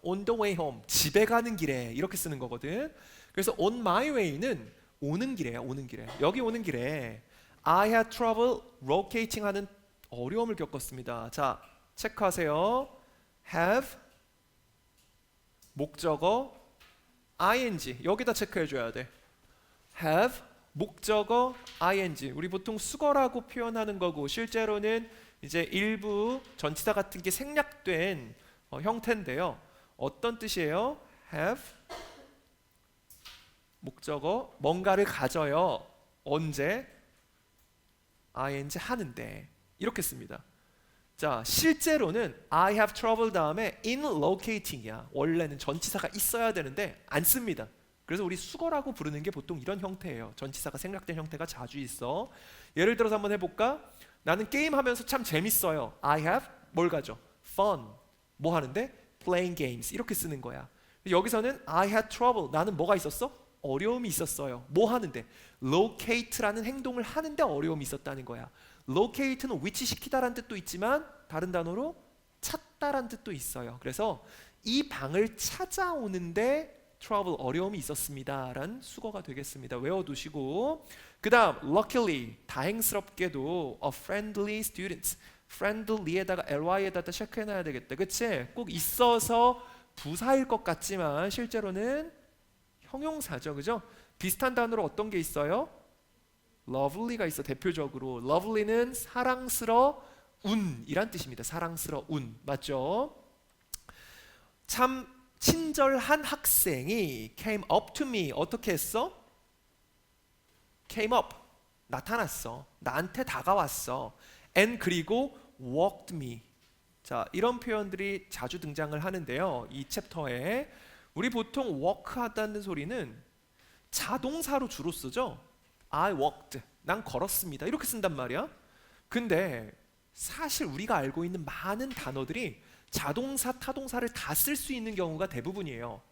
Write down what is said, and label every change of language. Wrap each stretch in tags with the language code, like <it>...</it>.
<en>on the way home,</en> <ko>집에 가는 길에 이렇게 쓰는 거거든. 그래서</ko> <en>on my way</en> <ko>는 오는 길에야. 오는 길에. 여기 오는 길에</ko> <en>I had trouble locating</en> <ko>하는 어려움을 겪었습니다. 자, 체크하세요. have 목적어 ing 여기다 체크해 줘야 돼.</ko> <en>have</en> <ko>목적어</ko> <en>ing.</en> <ko>우리 보통 수거라고 표현하는 거고 실제로는 이제 일부 전치사 같은 게 생략된 형태인데요. 어떤 뜻이에요? have 목적어 뭔가를 가져요. 언제? ing 하는데 이렇게 씁니다. 자, 실제로는</ko> <en>I have trouble</en> <ko>다음에</ko> <en>in locating이야.</en> <ko>원래는 전치사가 있어야 되는데 안 씁니다. 그래서 우리 수거라고 부르는 게 보통 이런 형태예요. 전치사가 생략된 형태가 자주 있어. 예를 들어서 한번 해볼까? 나는 게임하면서 참 재밌어요.</ko> <en>I have</en> <ko>뭘 가져? fun. 뭐 하는데?</ko> <en>playing games.</en> <ko>이렇게 쓰는 거야. 여기서는</ko> <en>I had trouble.</en> <ko>나는 뭐가 있었어? 어려움이 있었어요. 뭐 하는데? locate라는 행동을 하는데 어려움이 있었다는 거야. locate는 위치시키다라는 뜻도 있지만 다른 단어로 찾다라는 뜻도 있어요. 그래서 이 방을 찾아오는데 trouble, 어려움이 있었습니다 라는 수거가 되겠습니다. 외워두시고 그 다음 luckily, 다행스럽게도 a friendly student, friendly에다가 ly에다가 체크해놔야 되겠다. 그치? 꼭 있어서 부사일 것 같지만 실제로는 형용사죠. 그죠? 비슷한 단어로 어떤 게 있어요? lovely가 있어. 대표적으로 lovely는 사랑스러운 이란 뜻입니다. 사랑스러운. 맞죠? 참 친절한 학생이</ko> <en>came up to me.</en> <ko>어떻게 했어? came up. 나타났어. 나한테 다가왔어.</ko> <en>and</en> <ko>그리고</ko> <en>walked me.</en> <ko>자, 이런 표현들이 자주 등장을 하는데요. 이 챕터에 우리 보통 walk 하다는 소리는 자동사로 주로 쓰죠.</ko> <en>I walked.</en> <ko>난 걸었습니다. 이렇게 쓴단 말이야. 근데 사실 우리가 알고 있는 많은 단어들이 자동사, 타동사를 다 쓸 수 있는 경우가 대부분이에요.</ko>